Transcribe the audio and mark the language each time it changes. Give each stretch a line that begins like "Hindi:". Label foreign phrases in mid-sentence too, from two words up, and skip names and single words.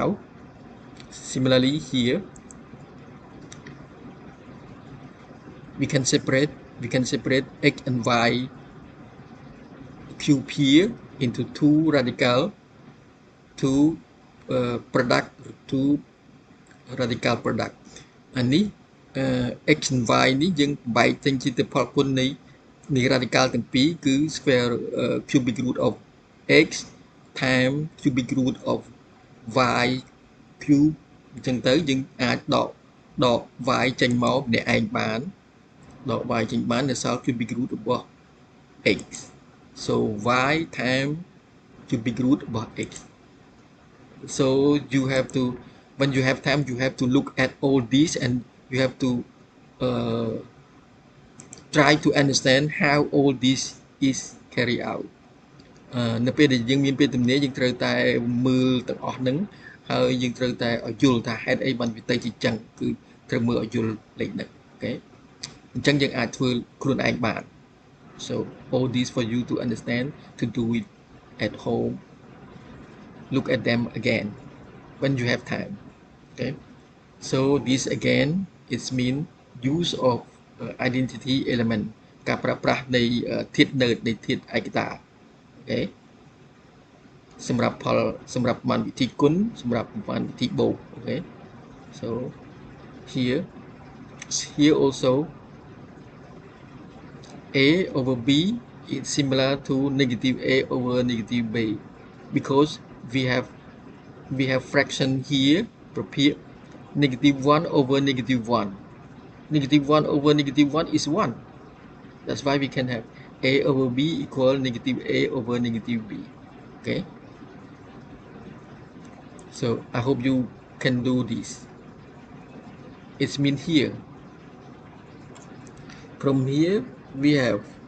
English: Similarly here we can separate x and y cube here into two radical, two product, two radical product.
Khmer: អានេះ
English: x and y
Khmer: នេះយើងបែកចេញជាទៅផលគុណនៃ radical ទាំងពីរគឺ
English: square cubic root of x times cubic root of y cube
Khmer: អញ្ចឹងទៅយើងអាចដក y ចេញមកម្នាក់ឯងបានដក y ចេញបាននៅសល់
English: cubic root
Khmer: របស់ x,
English: so y times cubic root
Khmer: របស់ x.
English: So you have to, when you have time, you have to look at all these and you have to uh, try to understand how all this is carried out
Khmer: នៅពេលដែលយើងមាន ពេលទំនេរយើងត្រូវតែមើលទាំងអស់ហ្នឹងហើយយើងត្រូវតែឲ្យយល់ថាហេតុអីបានវាទៅជាចឹងគឺ ត្រូវមើលឲ្យយល់លេខហ្នឹងអូខេអញ្ចឹងយើងអាចធ្វើខ្លួនឯងបាន
English: so all this for you to understand to do it at home look at them again when you have time okay so this again it mean use of identity element
Khmer: ការប្រើប្រាស់នៃធាតុ nerd នៃធាតុឯកតាអូខេសម្រាប់ផលសម្រាប់ប្រមាណវិធីគុណសម្រាប់ប្រមាណវិធីបូកអូខេ
English: so here also a over b is similar to negative a over negative b because we have fraction here prepare negative 1 over negative 1 negative 1 over negative 1 is 1 that's why we can have a over b equal negative a over negative b okay so I hope you can do this it's mean here from here we have